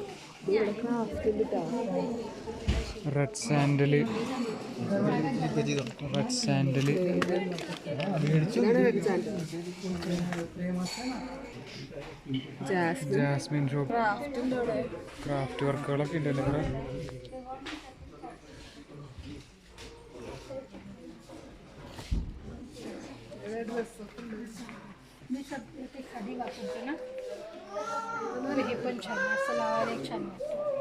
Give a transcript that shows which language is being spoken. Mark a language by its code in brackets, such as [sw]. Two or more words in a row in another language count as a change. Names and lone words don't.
[en] red sandal jasmine shop, craft works [ml] ഉണ്ടല്ലോ ഇവിടെ. [mr] हे पण छान आहे, सलावार एक छान वाटतो.